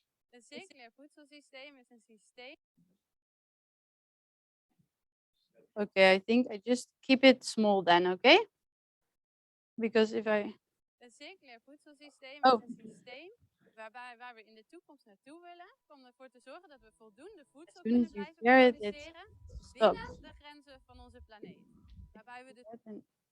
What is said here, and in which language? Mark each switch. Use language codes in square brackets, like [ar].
[nl] Een circulair voedselsysteem is een systeem. [en] Okay, I think I just keep it small then, okay? Because if I... [nl] Een circulair voedselsysteem is een systeem waar we in de toekomst naartoe willen, om ervoor te zorgen dat we voldoende voedsel kunnen blijven produceren binnen de grenzen van onze planeet. Waarbij we dus...